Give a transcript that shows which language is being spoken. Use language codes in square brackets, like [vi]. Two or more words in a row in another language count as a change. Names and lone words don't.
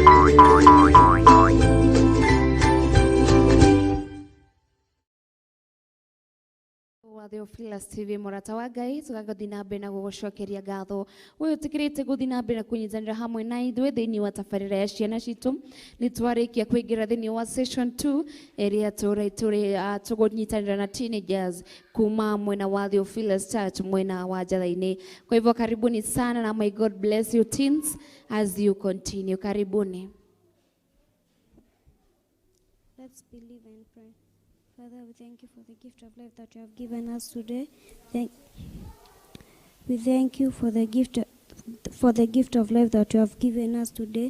[ki] wa Theophilus TV MURATA wa Ngai tugathi na mbere na gugucokeria ngatho we utikirite guthi na mbere na kunyitanira hamwe na ithuĩ thĩinĩ wa tabarĩra ya ciana citũ nĩ twarĩkia kũingĩra thĩinĩ wa session 2 ĩrĩa tũgunyitanĩra na teenagers kuma mwena wa Theophilus Church mwena wa Njatha-Ini. [sw] Kwa hivyo karibuni sana na [en] may God bless you teens as you continue. [sw] Karibuni. [en] Let's believe and pray. Father, we thank you for the gift of life that you have given us today. We thank you for the gift of life that you have given us today.